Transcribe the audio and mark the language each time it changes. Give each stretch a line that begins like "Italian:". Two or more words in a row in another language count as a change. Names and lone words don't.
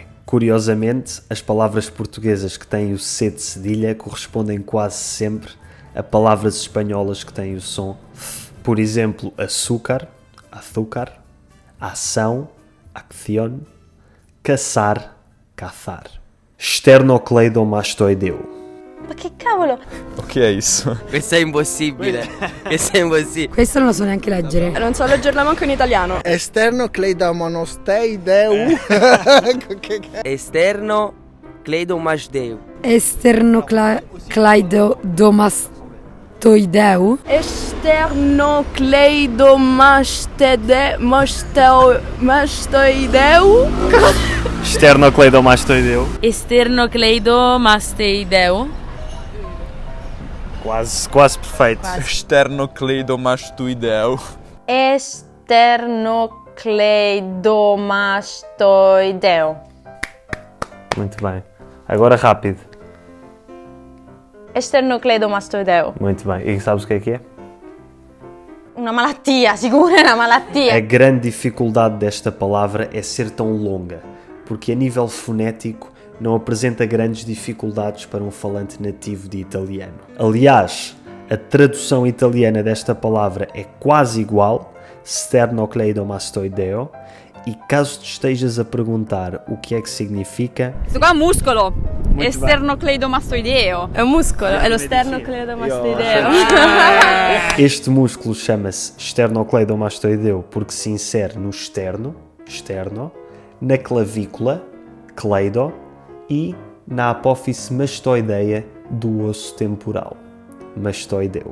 Portuguese: Curiosamente, as palavras portuguesas que têm o C de cedilha correspondem quase sempre a palavras espanholas que têm o som F. Por exemplo, açúcar, açúcar, ação, acción, caçar, caçar. Sternocleidomastoideu.
Italian: Ma che cavolo? O che è isso? Questo è impossibile. Questo è impossibile. Questo non lo so neanche leggere. Non so leggerla manco in italiano.
Portuguese: Esternocleidomastoideu. Esterno cleidomastoideu. Esternocleidomastoideu. Esternocleidomastoideu. Sternocleidomastoideu. Esternocleidomastoideu. Quase perfeito. Sternocleidomastoideu. Esternocleidomastoideu. Muito bem. Agora rápido. Esternocleidomastoideu. Muito bem. E sabes o que é?
Italian: Una malattia, sicuro è una malattia.
Portuguese: A grande dificuldade desta palavra é ser tão longa, porque a nível fonético não apresenta grandes dificuldades para um falante nativo de italiano. Aliás, a tradução italiana desta palavra é quase igual, sternocleidomastoideo, e caso te estejas a perguntar o que é que significa,
Italian: Questo qua è un muscolo. Esternocleidomastoideo. È un muscolo, è lo sternocleidomastoideo.
Portuguese: este músculo chama-se sternocleidomastoideo porque se insere no externo, na clavícula, cleido, e na apófise mastoideia do osso temporal, mastoideu.